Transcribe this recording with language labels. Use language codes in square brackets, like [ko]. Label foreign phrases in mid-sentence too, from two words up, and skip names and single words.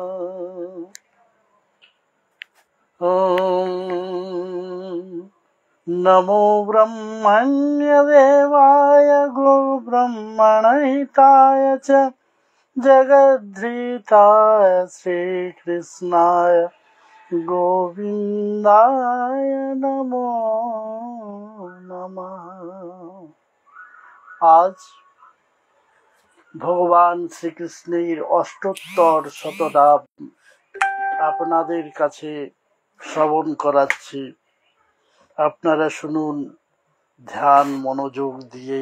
[sa] नमो ब्रह्मण्यदेवाय गोब्रह्मणहिताय च जगद्धृताय श्रीकृष्णाय गोविन्दाय नमो नमः। [bn] आज ভগবান শ্রীকৃষ্ণের অষ্টোত্তর শতনাম আপনাদের কাছে শ্রবণ করাচ্ছি। আপনারা শুনুন ধ্যান মনোযোগ দিয়ে।